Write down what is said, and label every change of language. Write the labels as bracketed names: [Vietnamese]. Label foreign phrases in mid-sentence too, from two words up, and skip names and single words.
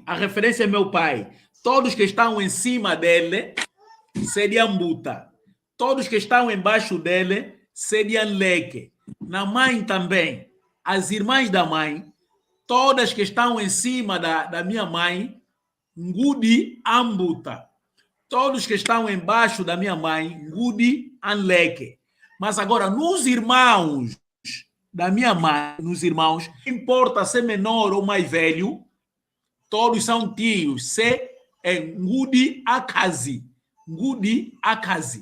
[Portuguese] A referência é meu pai. Todos que estão em cima dele seriam buta. Todos que estão embaixo dele seriam leque. Na mãe também. As irmãs da mãe, todas que estão em cima da minha mãe, [Kongo] ngudi ambuta. [Portuguese] Todos que estão embaixo da minha mãe, [Kongo] ngudi anleque. [Portuguese] Mas agora, nos irmãos da minha mãe, nos irmãos, não importa ser menor ou mais velho, todos são tios. Se é [Kongo] ngudi akazi. Ngudi akazi.